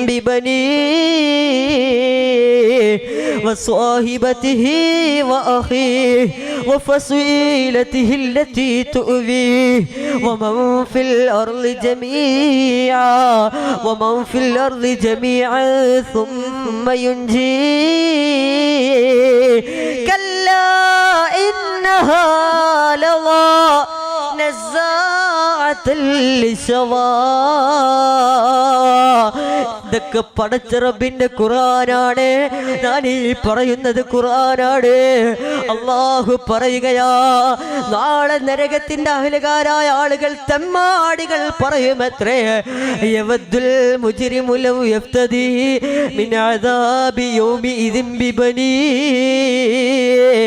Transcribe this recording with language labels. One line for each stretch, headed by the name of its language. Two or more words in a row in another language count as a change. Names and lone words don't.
Arabic: ببنيه وصاحبته وأخيه وفصيلته التي تؤويه ومن في الأرض جميعا ومن في الأرض جميعا ثم ينجيه كلا إنها لظى نزاعة للشوى.
Malayalam: ഇതൊക്കെ പടച്ച റബ്ബിന്റെ ഖുർആനാണ്. ഞാൻ ഈ പറയുന്നത് ഖുർആനാണ്. അല്ലാഹു പറയുകയാ, നാളെ നരകത്തിന്റെ അഹ്ലുകാരായ ആളുകൾ തെമ്മാടികൾ പറയുമത്രേ,
Arabic: يود المجرم لو يفتدي من عذاب يومئذ ببنيه.